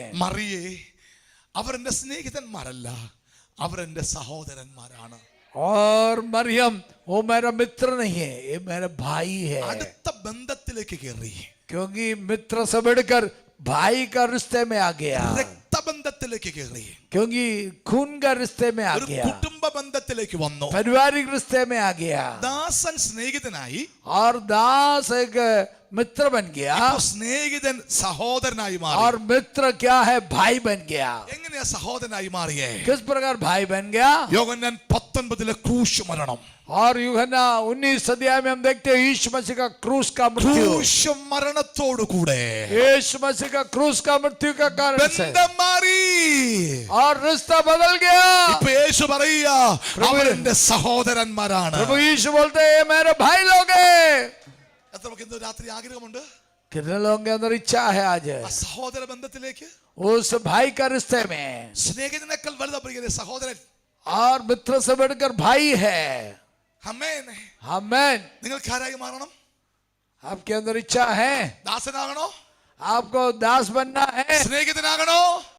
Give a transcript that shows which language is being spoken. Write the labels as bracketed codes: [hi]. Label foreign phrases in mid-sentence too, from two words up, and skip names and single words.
[ml] മറിയേ, അവർ എന്റെ സ്നേഹിതന്മാരല്ല, അവർ എന്റെ സഹോദരന്മാരാണ്. [hi] और मरियम वो मेरा मित्र नहीं है, ये मेरा भाई है. [ml] അടുത്ത ബന്ധത്തിലേക്ക് കയറി. [hi] क्योंकि मित्र से बढ़कर भाई का रिश्ते में आ गया, [ml] രക്തബന്ധത്തിലേക്ക് കയറി, [hi] क्योंकि खून का रिश्ते में आ [ml] ഒരു [hi] गया, [ml] കുടുംബ ബന്ധത്തിലേക്ക് വന്നു. [hi] पारिवारिक रिश्ते में आ गया, [ml] ദാസൻ സ്നേഹിതനായി, [hi] और दास एक मित्र बन गया, [ml] ഇപ്പോ സ്നേഹിതൻ സഹോദരനായി മാറി. [hi] और मित्र क्या है, भाई बन गया. [ml] എങ്ങനെയാ സഹോദരനായി മാറിയേ? [hi] किस प्रकार भाई बन गया? [ml] യോഹന്നാൻ 19 ക്രൂശ് മരണം. [hi] और यूहन्ना 19 अध्याय में हम देखते हैं यीशु मसीह का क्रूस का मृत्यु, [ml] ക്രൂശ് മരണത്തോടു കൂടെ [hi] यीशु मसीह का क्रूस का मृत्यु का कारण से [ml] ബന്ധം മാറി. [hi] और रिश्ता बदल गया. [ml] ഇപ്പോ യേശു പറയുക അവരെന്റെ സഹോദരന്മാരാണ്. [hi] प्रभु यीशु बोलते हैं ये मेरे भाई लोग हैं. [ml] എത്ര നമുക്ക് ഇന്ന് രാത്രി ആഗ്രഹമുണ്ട് [hi] कितने लोगों के अंदर इच्छा है आज [ml] ആ സഹോദര ബന്ധത്തിലേക്ക്? [hi] उस भाई का रिश्ते में, [ml] സ്നേഹിതനേക്കാൾ വലുതാ പ്രിയരെ സഹോദരൻ. [hi] और मित्र से बढ़कर भाई है. [ml] ആമേൻ. [hi] आमेन. [ml] നിങ്ങൾക്ക് ആരായി മാറണം? [hi] आपके अंदर इच्छा है, [ml] ദാസനാകണോ? [hi] आपको दास बनना है, [ml] സ്നേഹിതനാകണോ?